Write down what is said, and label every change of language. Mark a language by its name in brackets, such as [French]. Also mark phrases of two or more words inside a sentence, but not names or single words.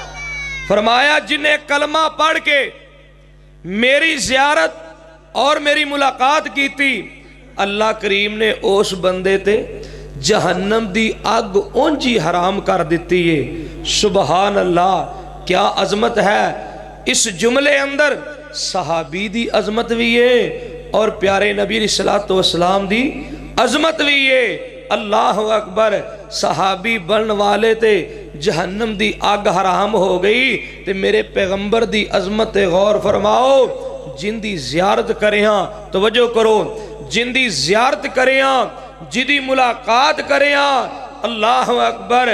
[Punjabi] فرمایا جنہیں کلمہ پڑھ کے میری زیارت اور میری ملاقات کی تھی، اللہ کریم نے اس بندے تے جہنم دی اگ اونج ہی حرام کر دی ہے. [Arabic] سبحان الله. [Punjabi] کیا عظمت ہے اس جملے اندر. صحابی دی عظمت بھی ہے اور پیارے نبی [Arabic] صلى الله عليه وسلم [Punjabi] دی عظمت بھی ہے. [Arabic] الله أكبر. [Punjabi] صحابی بننے والے تے جہنم دی اگ حرام ہو گئی تے میرے پیغمبر دی عظمت غور فرماؤ. جہندی زیارت کریں، توجہ کرو، جہندی زیارت کریں، جہدی ملاقات کریں, [Arabic] الله أكبر.